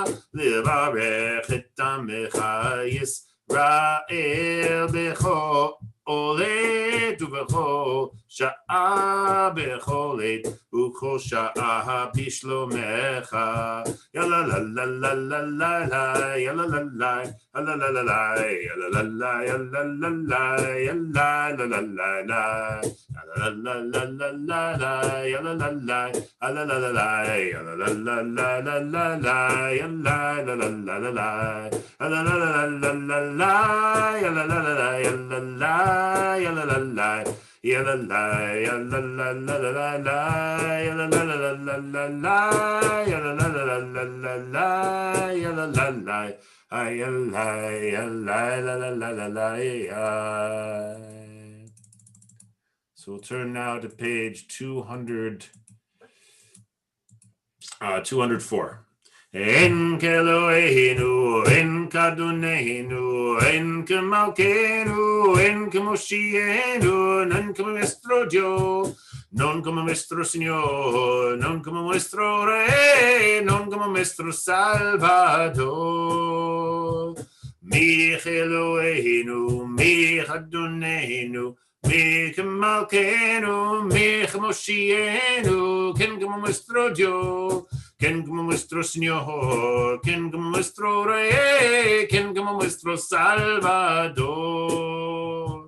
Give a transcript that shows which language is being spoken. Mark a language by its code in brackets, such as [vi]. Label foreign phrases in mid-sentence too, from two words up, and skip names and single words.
[he] עמך ישראל עולת ובכל שעה בכל עת וכל שעה בשלומך. יאללה לה לה לה לה לה לה יאללה לה לה לה לה לה לה יאללה לה לה יאללה לה לה יאללה לה לה לה לה la la la la la la ya la la la la la la la ya la la la la la la la ya la la la la la la la la la la la la ya la la la la ya la la ya la la la ya la la ya la la la la la la ya la la la la la la la ya la la la la la la la ya la la la ay ya la la la la la ya. [en] So we'll turn now to page 204. [he] אין כאלוהינו, אין כאדונינו, אין כמלכנו, אין כמושיענו, [lad] non como nuestro Dios, non como nuestro Señor, non como nuestro Rey, non como nuestro Salvador. [he] מי כאלוהינו, מי כאדונינו, מי כמלכנו, מי כמושיענו, [lad] ken como nuestro Dios, ken como nuestro Señor, ken como nuestro Rey, ken como nuestro Salvador.